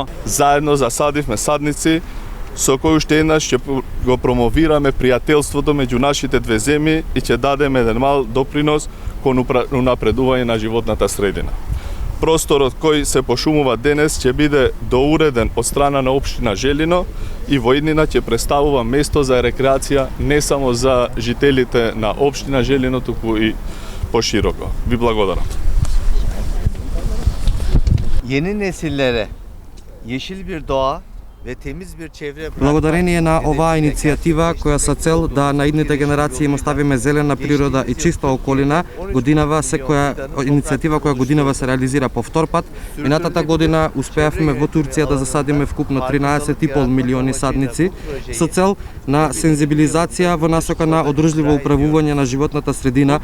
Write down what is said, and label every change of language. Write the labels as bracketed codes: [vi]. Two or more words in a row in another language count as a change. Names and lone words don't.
[mk] Заедно засадивме садници со кој уште еднаш ќе го промовираме пријателството меѓу нашите две земји и ќе дадеме еден мал допринос кон унапредување на животната средина. Просторот кој се пошумува денес ќе биде доуреден од страна на општина Желино и во иднина ќе представува место за рекреација не само за жителите на општина Желино, туку и пошироко. Ви благодарам. [tr] Yeni nesillere yeşil bir doğa ve temiz bir çevre [mk] Благодарение на оваа иницијатива, која со цел да на идните генерации им оставиме зелена природа и чиста околина, годинава секоја иницијатива која годинава се реализира по втор пат. Минатата година успеавме во Турција да засадиме вкупно 13,5 милиони садници со цел на сензибилизација во насока на одржливо управување на животната средина.